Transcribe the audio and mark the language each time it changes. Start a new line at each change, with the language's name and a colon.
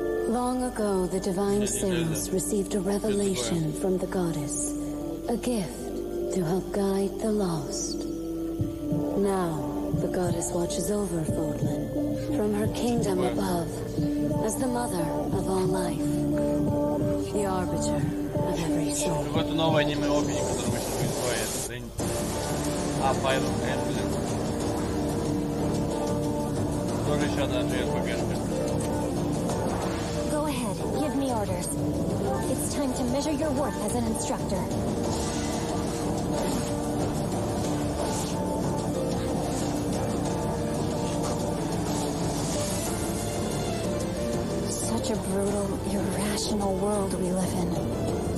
English: Long ago, the divine saints received a revelation from the goddess, a gift to help guide the lost. Now, the goddess watches over Fodlan from her kingdom above as the mother of all life, the arbiter of every soul.
Russian: Какое-то новое аниме-опенинг, которое сейчас будет стоять. А, Файл Эмблем. Тоже еще одна JRPG-шка.
English: Go ahead, give me orders. It's time to measure your worth as an instructor. Such a brutal, irrational world we live in.